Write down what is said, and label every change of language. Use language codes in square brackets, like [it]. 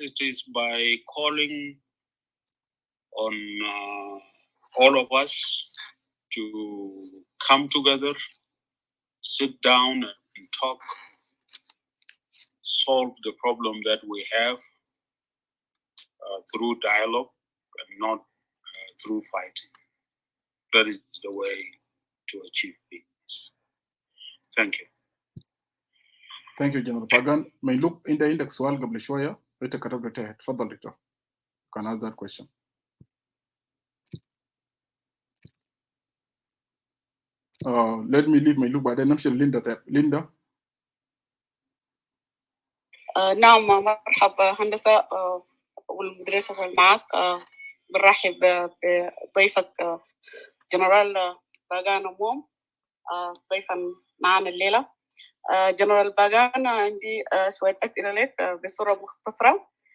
[en] It is by calling on all of us to come together, sit down and talk, solve the problem that we have through dialogue and not through fighting. That is the way to achieve peace. Thank you. Thank you, General Pagan. May look in the index [ar] سؤال قبل شوية أنت كتبت تحت. تفضل دكتور. [en] You can ask that question. Let me leave my look [ar] بعدين نمشي لليندا. ليندا. نعم، مرحبا هندسة والمدرسة معك. برحب بضيفك جنرال باغان موم ضيفا معنا الليلة. جنرال باغان، عندي شوية أسئلة لك بصورة مختصرة.